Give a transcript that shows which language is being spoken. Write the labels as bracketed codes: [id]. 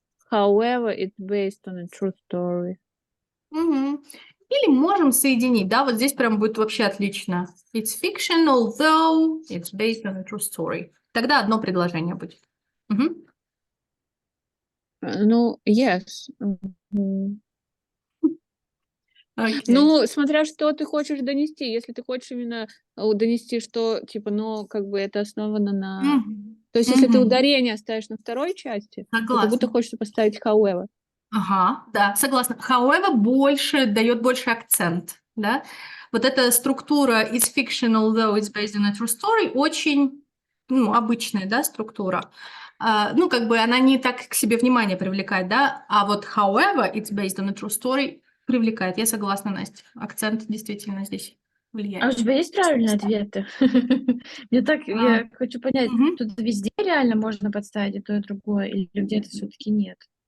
[en] However, it's based on a true story. [ru] Или можем соединить, да, вот здесь прям будет вообще отлично. [en] It's fiction, although it's based on a true story. [ru] Тогда одно предложение будет. Ну, [en] yes. [ru] Окей. Ну, смотря что ты хочешь донести. Если ты хочешь именно донести, что, типа, ну, как бы это основано на... То есть, если ты ударение оставишь на второй части, то как будто Согласна. хочешь поставить however. Ага, да, согласна. However, дает больше акцент, да. Вот эта структура [en] is fiction, although it's based on a true story, [ru] очень, обычная, да, структура. Ну, как бы она не так к себе внимание привлекает, да, а вот [en] however, it's based on a true story [ru] привлекает. Я согласна, Настя. Акцент действительно здесь А у влияет. тебя есть правильные ответы? Я хочу понять, тут везде реально можно подставить и то, и другое, или где-то все-таки нет?